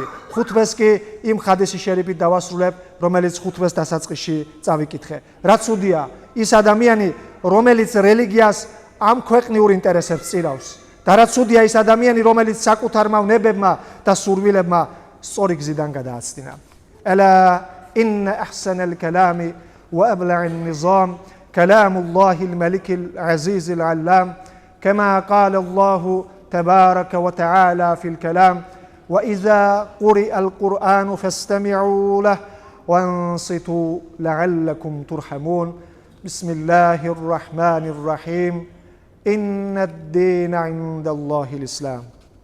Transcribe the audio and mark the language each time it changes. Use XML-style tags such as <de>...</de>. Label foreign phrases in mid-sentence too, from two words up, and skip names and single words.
<ka>ხუთვეს კი იმ ხადისი შერიფით დავასრულებ, რომელიც ხუთვეს დასაწყისში წავიკითხე. რა ცუდია ის ადამიანი, რომელიც რელიგიას ამ ქვეყნიურ ინტერესებს წირავს. და რა ცუდია ის ადამიანი, რომელიც საკუთარმა ვნებებმა და სურვილებმა სწორი გზიდან გადააცდინა.</ka> <ar>ألا إن أحسن الكلام وأبلع النظام كلام الله الملك العزيز العلام كما قال الله تبارك وتعالى في الكلام وإذا قرئ القرآن فاستمعوا له وانصتوا لعلكم ترحمون بسم الله الرحمن الرحيم إن الدين عند الله الإسلام</ar>